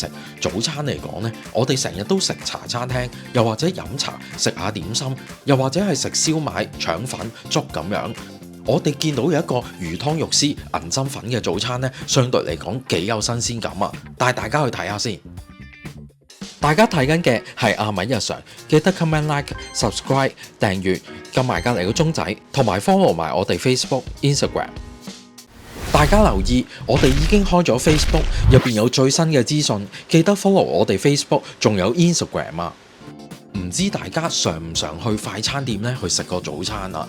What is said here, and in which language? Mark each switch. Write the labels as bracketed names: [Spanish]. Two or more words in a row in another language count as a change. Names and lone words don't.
[Cantonese] 早餐嚟講咧，我哋成日都食茶餐廳，又或者飲茶食下點心。又或者係食燒賣、腸粉、粥咁樣，我哋見到有一個魚湯肉絲銀針粉嘅早餐呢，相對嚟講幾有新鮮感啊！帶大家去睇下先。大家睇緊嘅係阿米日常，記得 [English] comment、like、subscribe、 [Cantonese] 訂閱，撳埋隔離個鐘仔，同埋 follow 埋我哋 Facebook、Instagram。大家留意，我哋已經開咗 Facebook，入邊有最新嘅資訊，記得 follow 我哋 Facebook，仲有 Instagram 啊！唔知大家常唔常去快餐店咧去食個早餐啊？